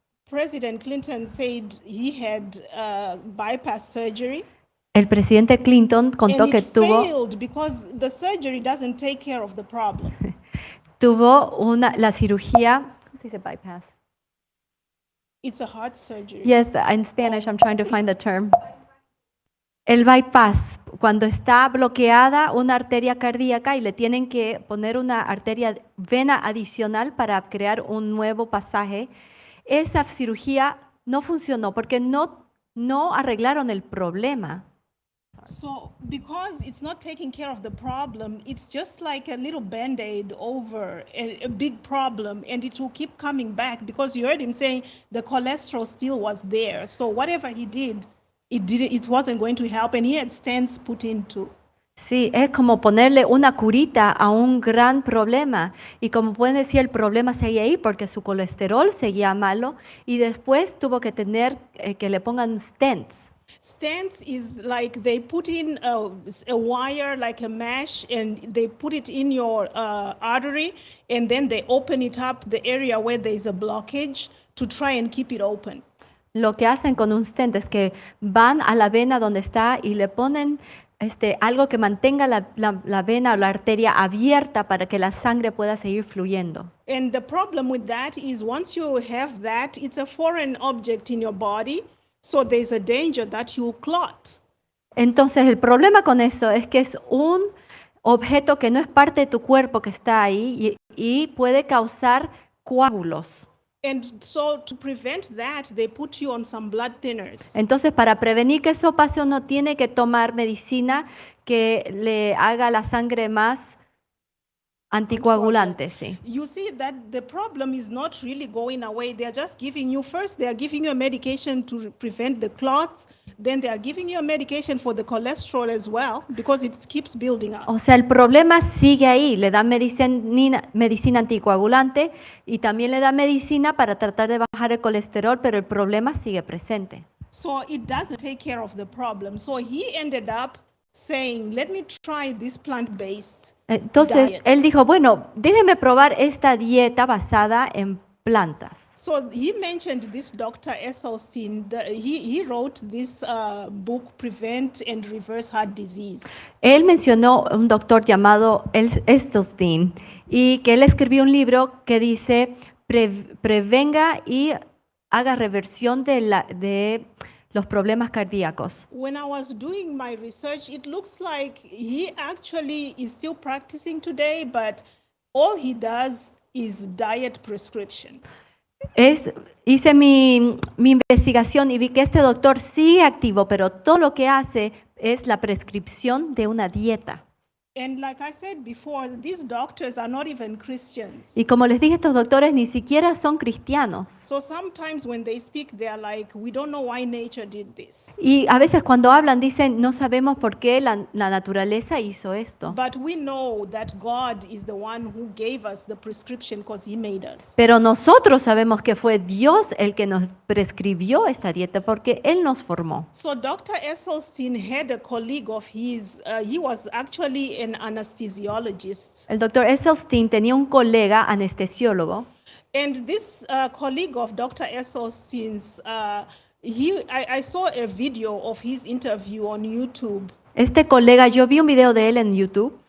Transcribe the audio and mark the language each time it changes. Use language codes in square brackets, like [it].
[en] President Clinton said he had bypass surgery. [es] el presidente Clinton [en] And [es] contó que [en] it failed because the surgery doesn't take care of the problem. tuvo la cirugía, ¿cómo se dice bypass? It's a heart surgery. Yes, but in Spanish I'm trying to find the term. [es] El bypass, cuando está bloqueada una arteria cardíaca y le tienen que poner una vena adicional para crear un nuevo pasaje, esa cirugía no funcionó porque no arreglaron el problema. [en] So because it's not taking care of the problem, it's just like a little band-aid over a big problem, and it will keep coming back because you heard him saying the cholesterol still was there. So whatever he did, it wasn't going to help, and he had stents put in too. [es] Sí, es como ponerle una curita a un gran problema. Y como pueden decir, el problema seguía ahí porque su colesterol seguía malo y después tuvo que tener que le pongan stents. [en] Stents is like they put in a wire like a mesh, and they put it in your artery, and then they open it up, the area where there is a blockage, to try and keep it open. [es] Lo que hacen con un stent es que van a la vena donde está y le ponen algo que mantenga la vena o la arteria abierta para que la sangre pueda seguir fluyendo. [en] And the problem with that is once you have that, it's a foreign object in your body, so there's a danger that you'll clot. [es] Entonces el problema con eso es que es un objeto que no es parte de tu cuerpo que está ahí y puede causar coágulos. [en] And so to prevent that, they put you on some blood thinners. [es] Entonces, para prevenir que eso pase, uno tiene que tomar medicina que le haga la sangre más anticoagulante, sí. [en] You see that the problem is not really going away. They're just giving you, first they are giving you a medication to prevent the clots, then they are giving you a medication for the cholesterol as well, because it keeps building up. [es] O sea, el problema sigue ahí. Le dan medicina anticoagulante y también le dan medicina para tratar de bajar el colesterol, pero el problema sigue presente. [en] So it doesn't take care of the problem. So he ended up saying, let me try this plant-based [es] Entonces, [en] diet. [es] él dijo, bueno, déjeme probar esta dieta basada en plantas. [en] So he mentioned this Dr. Esselstyn. He wrote this book, Prevent and Reverse Heart Disease. [es] Él mencionó un doctor llamado Esselstyn y que él escribió un libro que dice prevenga y haga reversión de los problemas cardíacos. [en] When I was doing my research, it looks like he actually is still practicing today, but all he does is diet prescription. [es] Hice mi investigación y vi que este doctor sigue activo, pero todo lo que hace es la prescripción de una dieta. [en] And like I said before, these doctors are not even Christians. [es] Y como les dije, estos doctores ni siquiera son cristianos. [en] So sometimes when they speak, they are like, we don't know why nature did this. [es] Y a veces cuando hablan dicen, no sabemos por qué la naturaleza hizo esto. [en] But we know that God is the one who gave us the prescription because he made us. [es] Pero nosotros sabemos que fue Dios el que nos prescribió esta dieta porque Él nos formó. [en] So Dr. Esselstyn had a colleague of his, he was actually an anesthesiologist. [es] El doctor Esselstyn tenía un colega anestesiólogo. [en] And this colleague of Dr. Esselstyn's, I saw a video of his interview on YouTube. [es] Este colega, yo vi un video de él en YouTube.